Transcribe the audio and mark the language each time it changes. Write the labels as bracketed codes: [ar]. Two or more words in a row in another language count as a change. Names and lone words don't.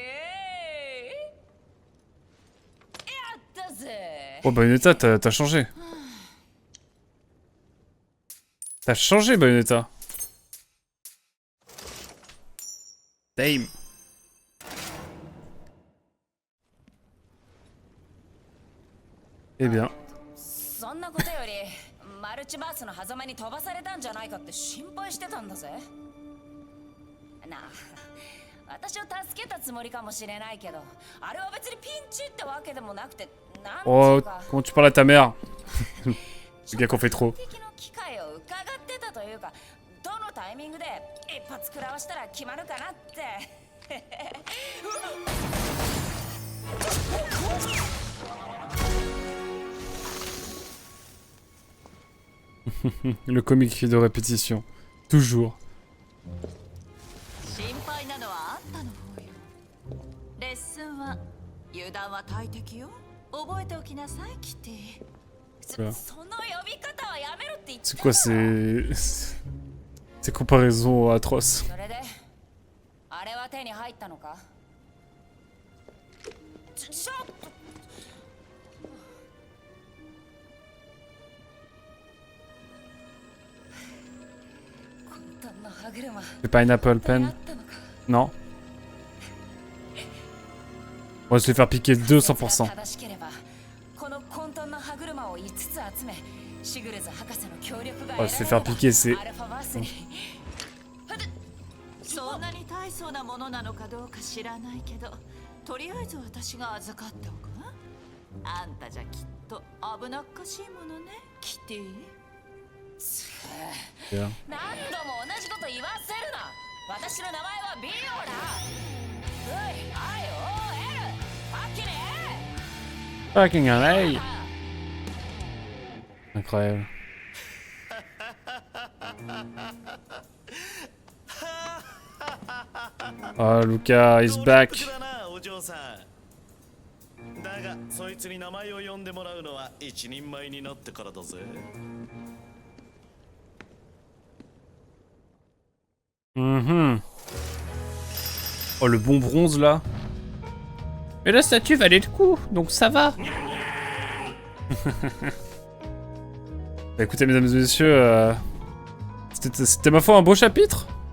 [fr] Oh, Bayonetta, t'as changé. T'as changé, Bayonetta. Damn. Eh bien. [ja] そんなことよりマルチバースの狭間に飛ばされたんじゃないかって心配してたんだぜ。なあ、私を助けたつもりかもしれないけど、あれは別にピンチってわけでもなくて、なんていう Oh, か。 [fr] comment tu parles à ta mère? Le gars qu'on fait trop. [ja] 機会を伺ってたというか、どのタイミングで一発食らわしたら決まるかなって。 [fr] Le comique de répétition. Toujours. [ja] 心配なのはあんたの方よ。レッスンは油断は大敵よ。覚えておきなさい、キティ。その呼び方はやめろって言ってた。 [fr] C'est quoi ces comparaisons atroces? [ja] それであれは手に入ったのか？ちょっと。混沌の歯車。 [fr] Le [en] pineapple pen? [fr] Non. On va se les faire piquer 200%. On va se les faire piquer, c'est... [ja] そんなに大層なものなのかどうか知らないけど、とりあえず私が預かっておくわ。あんたじゃきっと危なっかしいものね、キティ。 Yeah. 何度も同じこと言わせるな。私の名前はビオだ。V-I-O-L パッキネ [fr] Fucking LA. Incroyable. [en] Oh, Luca is back. [ja] だがそいつに名前を呼んでもらうのは一人前になってからだぜ。 [fr] Oh, le bon bronze là. Mais la statue valait le coup, donc ça va. Bah, écoutez, mesdames et messieurs, c'était ma foi un beau chapitre.